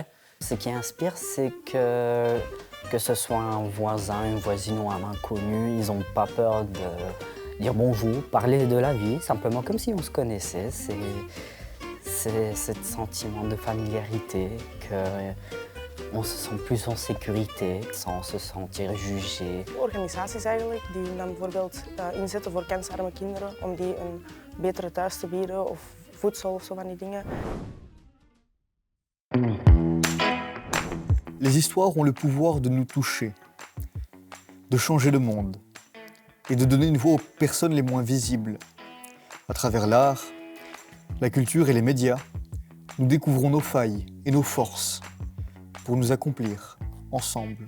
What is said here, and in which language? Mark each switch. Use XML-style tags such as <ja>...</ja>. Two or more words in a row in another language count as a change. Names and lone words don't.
<fr>Ce qui inspire, c'est que ce soit un voisin, une voisine ou un inconnu, ils n'ont pas peur de dire bonjour, parler de la vie, simplement comme si on se connaissait. C'est ce sentiment de familiarité, qu'on se sent plus en sécurité, sans se sentir jugé.</fr> <nl>Organisaties eigenlijk die dan bijvoorbeeld inzetten voor kansarme kinderen om die een betere thuis te bieden of voedsel of zo van die dingen.</nl> <fr>Les histoires ont le pouvoir de nous toucher, de changer le monde et de donner une voix aux personnes les moins visibles. À travers l'art, la culture et les médias, nous découvrons nos failles et nos forces pour nous accomplir ensemble.</fr>